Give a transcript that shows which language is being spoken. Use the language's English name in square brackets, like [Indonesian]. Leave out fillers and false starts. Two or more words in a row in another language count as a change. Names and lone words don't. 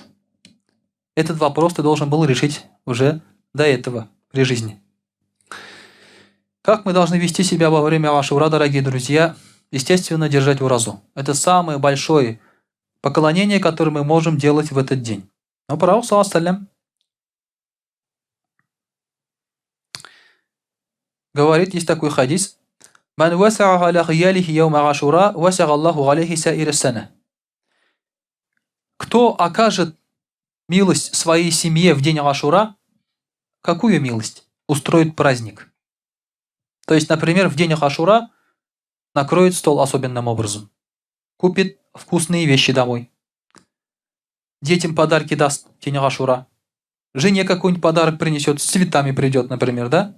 [Russian] Этот вопрос ты должен был решить уже до этого при жизни. Как мы должны вести себя во время Ашура, дорогие друзья? Естественно, держать уразу. Это самое большое поклонение, которое мы можем делать в этот день. Но пророк [Arabic] صلى الله عليه وسلم [Russian] говорит, есть такой хадис: [Arabic] «من وسع على عياله يوم عاشوراء، وسع الله عليه سائر سنة». [Russian] Кто окажет милость своей семье в день Ашура, какую милость? Устроит праздник. То есть, например, в день Ашура накроет стол особенным образом, купит вкусные вещи домой, детям подарки даст в день Ашура, жене какой-нибудь подарок принесет, с цветами придет, например, да?